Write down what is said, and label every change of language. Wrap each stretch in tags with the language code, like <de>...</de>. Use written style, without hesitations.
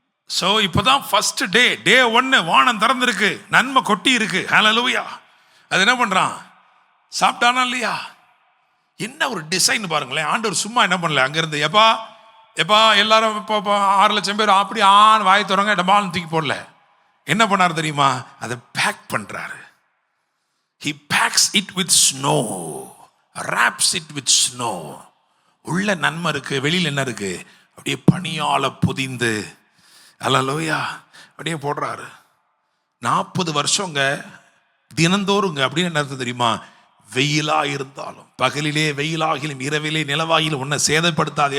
<ta>So இப்பதான் first day 1 வானம் திறந்திருக்கு, நன்மை கொட்டி இருக்கு. அல்லேலூயா. அது என்ன பண்றான், சாப்பிட்டானா இல்லையா? என்ன ஒரு டிசைன் பாருங்களேன். ஆண்டவர் சும்மா என்ன பண்ணல, அங்கிருந்து எப்பா எல்லாரும் இப்போ 6 லட்சம் பேர் அப்படி வாய் தொடங்க டபால்னு தூக்கி போடல. என்ன பண்ணாரு தெரியுமா, அதை பேக் பண்றாரு.</ta> <en>He packs it with snow, wraps it with snow.</en> <ta>உள்ள நன்மை இருக்கு, வெளியில் என்ன இருக்கு, அப்படியே பனியால புதிந்து. அல்லேலூயா, அப்படியே போடுறாரு. 40 வருஷங்க தினந்தோறுங்க. அப்படின்னு என்ன அர்த்தம் தெரியுமா, வெயிலா இருந்தாலும், பகலிலே வெயிலாகிலும் இரவிலே நிலவாகிலும் உன்னை சேதப்படுத்தாது.</ta>